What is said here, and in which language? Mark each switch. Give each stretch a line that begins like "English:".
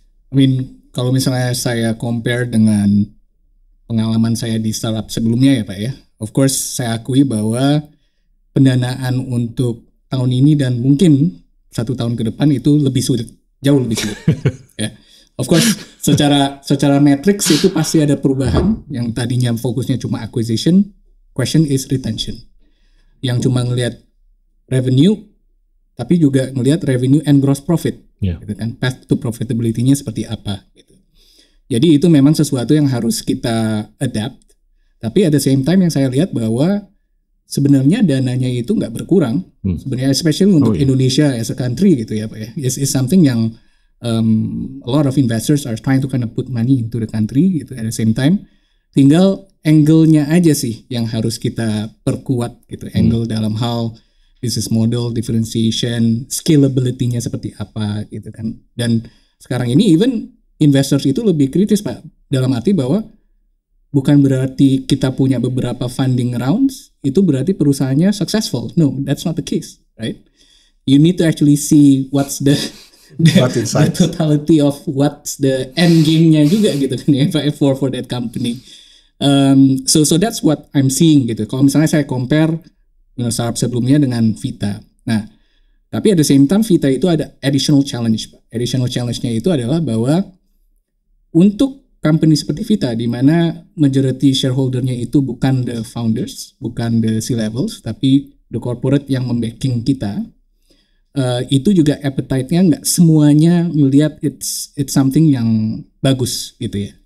English: I mean,
Indonesian: kalau misalnya saya compare dengan pengalaman saya di startup sebelumnya ya Pak ya.
English: Of course
Indonesian: saya akui bahwa pendanaan untuk tahun ini dan mungkin 1 tahun ke depan itu lebih sulit, jauh lebih sulit. Ya.
English: Of course
Indonesian: secara matrix itu pasti ada perubahan. Yang tadinya fokusnya cuma
English: acquisition, question is retention.
Indonesian: Yang cuma ngelihat revenue, tapi juga ngelihat
English: revenue and gross profit,
Indonesian: gitu kan?
English: Path to profitability-
Indonesian: nya seperti apa? Gitu. Jadi itu memang sesuatu yang harus kita adapt. Tapi
English: at the same time
Indonesian: yang saya lihat bahwa sebenarnya dananya itu nggak berkurang. Sebenarnya especially untuk Indonesia
English: as a country
Indonesian: gitu ya Pak ya.
English: Is something yang a lot of investors are trying to kind of put money into the country gitu at the same time.
Indonesian: Tinggal angle-nya aja sih yang harus kita perkuat gitu. Angle dalam hal business model, differentiation, scalability-nya seperti apa gitu kan. Dan sekarang ini
English: even investors
Indonesian: itu lebih kritis Pak. Dalam arti bahwa bukan berarti kita punya beberapa
English: funding rounds,
Indonesian: itu berarti perusahaannya successful.
English: No, that's not the case, right? You need to actually see what's the totality of what's the end game-nya juga
Indonesian: gitu kan ya,
English: for that company. So that's what I'm seeing gitu.
Indonesian: Kalau misalnya saya compare startup sebelumnya dengan Vita. Nah, tapi
English: at the same time
Indonesian: Vita itu ada additional challenge.
English: Additional challenge-
Indonesian: nya itu adalah bahwa untuk company seperti Vita di mana
English: majority shareholder-
Indonesian: nya itu bukan
English: the founders,
Indonesian: bukan
English: the C-levels,
Indonesian: tapi
English: the corporate
Indonesian: yang membacking kita, itu juga appetite-nya nggak semuanya melihat
English: it's something
Indonesian: yang bagus gitu ya.